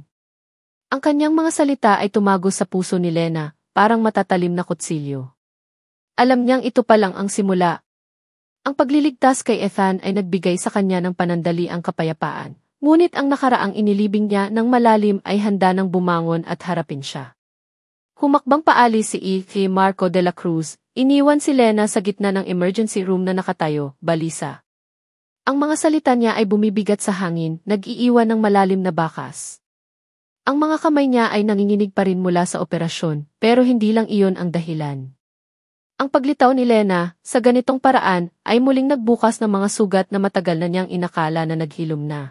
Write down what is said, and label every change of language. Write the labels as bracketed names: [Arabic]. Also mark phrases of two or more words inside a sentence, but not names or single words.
[Filipino] Ang kanyang mga salita ay tumagos sa puso ni Lena, parang matatalim na kutsilyo. Alam niyang ito pa lang ang simula. Ang pagliligtas kay Ethan ay nagbigay sa kanya ng panandaliang kapayapaan, ngunit ang nakaraang inilibing niya ng malalim ay handa nang bumangon at harapin siya. Humakbang paalis si kay Marco de la Cruz, iniwan si Lena sa gitna ng [English] emergency room [Filipino] na nakatayo, balisa. Ang mga salita niya ay bumibigat sa hangin, nag-iiwan ng malalim na bakas. Ang mga kamay niya ay nanginginig pa rin mula sa operasyon, pero hindi lang iyon ang dahilan. Ang paglitaw ni Lena, sa ganitong paraan, ay muling nagbukas ng mga sugat na matagal na niyang inakala na naghilom na.